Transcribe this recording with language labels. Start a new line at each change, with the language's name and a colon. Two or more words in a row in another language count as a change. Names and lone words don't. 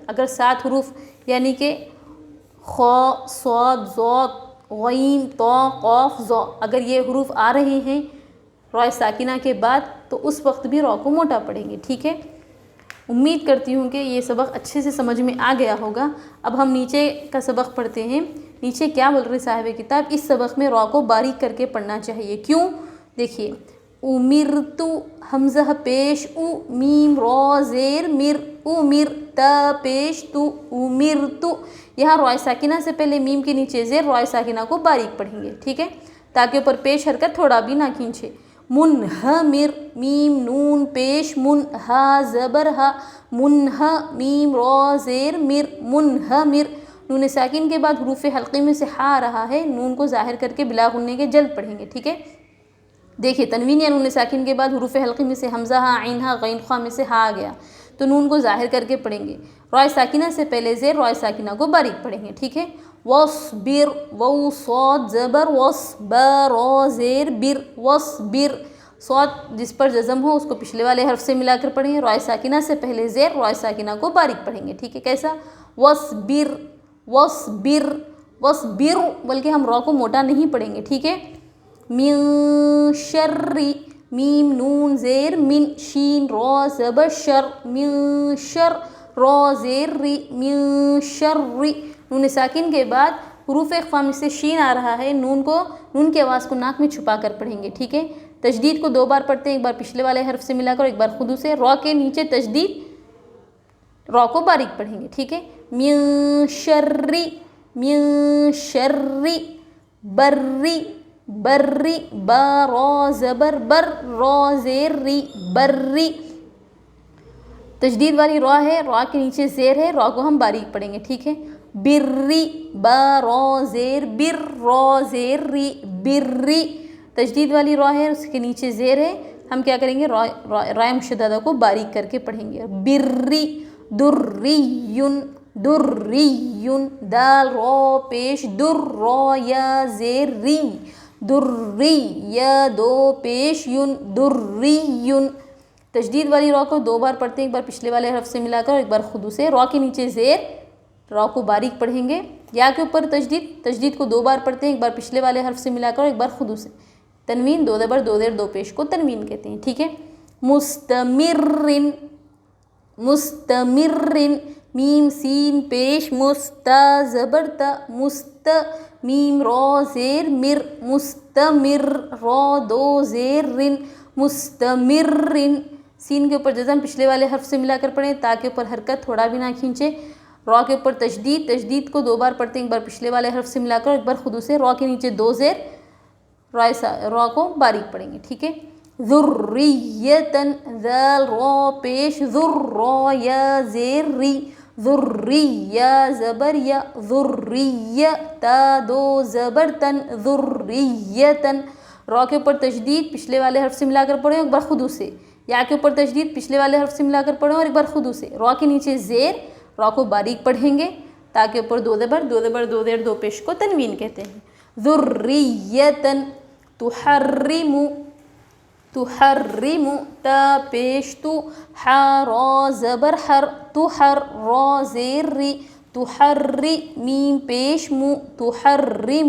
Urdu: اگر 7 حروف یعنی کہ خ، صاد، ضاد، غین، طا، قاف، ظا اگر یہ حروف آ رہے ہیں رائے ساکنہ کے بعد تو اس وقت بھی را کو موٹا پڑھیں گے. ٹھیک ہے، امید کرتی ہوں کہ یہ سبق اچھے سے سمجھ میں آ گیا ہوگا. اب ہم نیچے کا سبق پڑھتے ہیں. نیچے کیا بول رہے صاحب کتاب، اس سبق میں را کو باریک کر کے پڑھنا چاہیے. کیوں؟ دیکھیے امرتو حمزہ پیش او، میم را زیر مر، امر تا پیش تو، امرتو. یہاں رائے ساکنہ سے پہلے میم کے نیچے زیر رائے ساکنہ کو باریک پڑھیں گے. ٹھیک ہے، تاکہ اوپر پیش حرکت تھوڑا بھی نہ کھینچے. منہمر، میم نون پیش من، ہا زبر ہا، منہ میم را زیر مر، منہمر. نون ساکن کے بعد حروف حلقی میں سے ہا آ رہا ہے، نون کو ظاہر کر کے بلا غننے کے جلد پڑھیں گے. ٹھیک ہے، دیکھیے تنوین یا نون ساکن کے بعد حروف حلقی میں سے حمزہ ہا، عین ہا، غین خوا میں سے ہا آ گیا تو نون کو ظاہر کر کے پڑھیں گے. رائے ساکنہ سے پہلے زیر رائے ساکنہ کو باریک پڑھیں گے. ٹھیک ہے، وصبر، واو صاد زبر وص، با را زیر بر، وصبر. صاد جس پر جزم ہو اس کو پچھلے والے حرف سے ملا کر پڑھیں گے. رائے ساکنہ سے پہلے زیر رائے ساکنہ کو باریک پڑھیں گے. ٹھیک ہے، کیسا؟ وصبر، وصبر، وصبر، بلکہ ہم را کو موٹا نہیں پڑھیں گے. ٹھیک ہے،
Arabic: من شر،
Urdu: میم نون زیر من، شین را زبر شر،
Arabic: من شر،
Urdu: را زیر ری،
Arabic: من شر.
Urdu: نون ساکن کے بعد حروف اخفا میں سے شین آ رہا ہے، نون کی آواز کو ناک میں چھپا کر پڑھیں گے. ٹھیک ہے، تشدید کو 2 بار پڑھتے ہیں، ایک بار پچھلے والے حرف سے ملا کر، ایک بار خودو سے. را کے نیچے تشدید، را کو باریک پڑھیں گے. ٹھیک ہے،
Arabic: من شر، من شر،
Urdu: بری، بری، با را زبر بر، را زیر ری، بری. تشدید والی را ہے، را کے نیچے زیر ہے، را کو ہم باریک پڑھیں گے. ٹھیک ہے، بری، با را زیر بر، را زیر ری، بری. تشدید والی را ہے، اس کے نیچے زیر ہے، ہم کیا کریں گے؟ رائے مشددہ کو باریک کر کے پڑھیں گے. بری، دریون، دریون، دال را پیش در، را یا زیر ری، دری، یا دو پیش یون، دریون. تشدید والی را کو 2 بار پڑھتے ہیں، ایک بار پچھلے والے حرف سے ملا کر، ایک بار خودو سے. را کے نیچے زیر، را کو باریک پڑھیں گے. یا کے اوپر تشدید کو 2 بار پڑھتے ہیں، ایک بار پچھلے والے حرف سے ملا کر، ایک بار خودو سے. تنوین 2 زبر 2 زیر 2 پیش کو تنوین کہتے ہیں. ٹھیک ہے، مستمرن، مستمرن، میم سین پیش مستا زبر تا، مست، میم را زیر مر، مستمر، را 2 زیر رن، مستمرن. سین کے اوپر جزم پچھلے والے حرف سے ملا کر پڑھیں تاکہ اوپر حرکت تھوڑا بھی نہ کھینچے. را کے اوپر تشدید کو 2 بار پڑھتے ہیں، ایک بار پچھلے والے حرف سے ملا کر، ایک بار خودو سے. را کے نیچے 2 زیر، را کو باریک پڑھیں گے. ٹھیک ہے، ذریتن، ذال را پیش ذر، را یا زیر ری، ذری، یا زبر یا، ذری، تا 2 زبر تن، ذریتن. را کے اوپر تشدید پچھلے والے حرف سے ملا کر پڑھیں، ایک بار خودو سے. یا کے اوپر تشدید پچھلے والے حرف سے ملا کر پڑھیں اور ایک بار خودو سے. را کے نیچے زیر، را کو باریک پڑھیں گے تاکہ اوپر 2 زبر 2 زیر 2 پیش کو تنوین کہتے ہیں. ذریتن، تحرم، تحرم، تا پیش تو، حا را زبر حر، تحر، را زیر ری، تحری، میم پیش مو، تحرم.